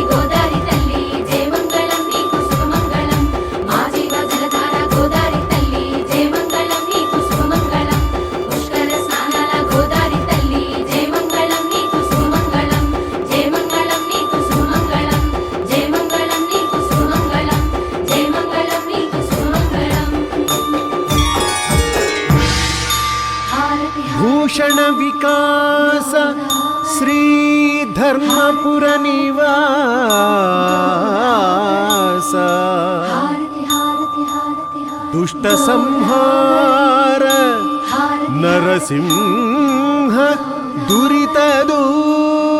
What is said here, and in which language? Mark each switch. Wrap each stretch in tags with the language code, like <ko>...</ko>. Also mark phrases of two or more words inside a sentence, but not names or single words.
<te>గోదారి తల్లి జయమంగళం నీకు శుభమంగళం మాదిగ జలధార గోదారి తల్లి జయమంగళం నీకు శుభమంగళం పుష్కర స్నానాల గోదారి తల్లి జయమంగళం నీకు శుభమంగళం జయమంగళం నీకు శుభమంగళం జయమంగళం నీకు శుభమంగళం జయమంగళం నీకు శుభమంగళం హారతి</te> <kn>ಭೂಷಣ ವಿಕಾಸ ಶ್ರೀ ಧರ್ಮಪುರ ನಿವಾಸ</kn> <te>హారతి హారతి హారతి</te> <kn>ದುಷ್ಟ ಸಂಹಾರ</kn> <te>హారతి</te> <kn>ನರಸಿಂಹ ದುರಿತ ದೂರ</kn>